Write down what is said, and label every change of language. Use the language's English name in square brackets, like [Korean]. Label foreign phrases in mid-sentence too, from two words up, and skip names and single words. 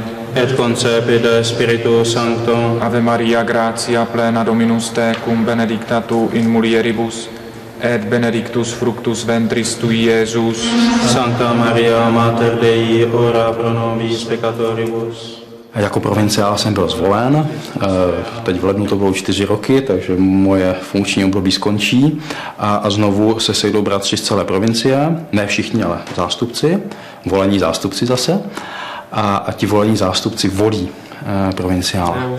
[Latin] et concepit Spiritus Sancto. Ave Maria, gratia plena Dominus tecum, benedicta tu in mulieribus, et benedictus fructus ventris tui, Iesus. Sancta Maria, Mater Dei, ora pro nobis peccatoribus. [Czech] Jako provinciál jsem byl zvolen, teď v lednu to bylo 4 roky, takže moje funkční období skončí a znovu se sejdou bratři z celé provincie, ne všichni, ale zástupci, volení zástupci zase, a ti volení zástupci volí provinciála.